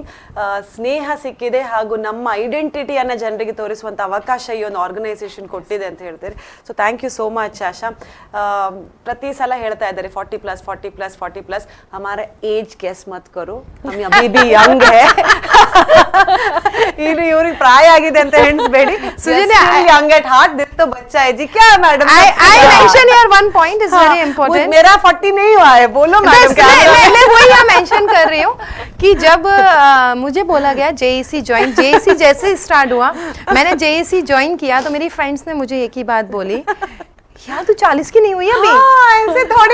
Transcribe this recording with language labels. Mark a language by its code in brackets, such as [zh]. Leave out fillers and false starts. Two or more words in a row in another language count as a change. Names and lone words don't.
[kn] ಸ್ನೇಹ ಸಿಕ್ಕಿದೆ ಹಾಗೂ ನಮ್ಮ ಐಡೆಂಟಿಟಿಯನ್ನು ಜನರಿಗೆ ತೋರಿಸುವಂಥ ಅವಕಾಶ ಈ ಒಂದು ಆರ್ಗನೈಸೇಷನ್ ಕೊಟ್ಟಿದೆ ಅಂತ ಹೇಳ್ತಾರೆ. [en] so thank you so much Asha. [kn] ಪ್ರತಿ ಸಲ ಹೇಳ್ತಾ ಇದ್ದಾರೆ [hi] 40+, हमारा एज गेस मत करो, हम अभी भी यंग है. [kn] ಇವ್ರಿಗೆ ಪ್ರಾಯ ಆಗಿದೆ ಅಂತ ಎಣಿಸ್ಬೇಡಿ, [en] young at heart, this [hi] तो बच्चा है जी. क्या मैडम, [en] I mention here one point is very important. [hi] मेरा 40 नहीं हुआ है, बोलो मैडम. क्या मैं वही यहाँ मेंशन कर रही हूँ कि जब मुझे बोला गया JEC ज्वाइन, JEC जैसे स्टार्ट हुआ, मैंने JEC ज्वाइन किया तो मेरी फ्रेंड्स ने मुझे एक ही बात बोली, यार तू 40 की नहीं हुई अभी. ऐसे थोड़ी.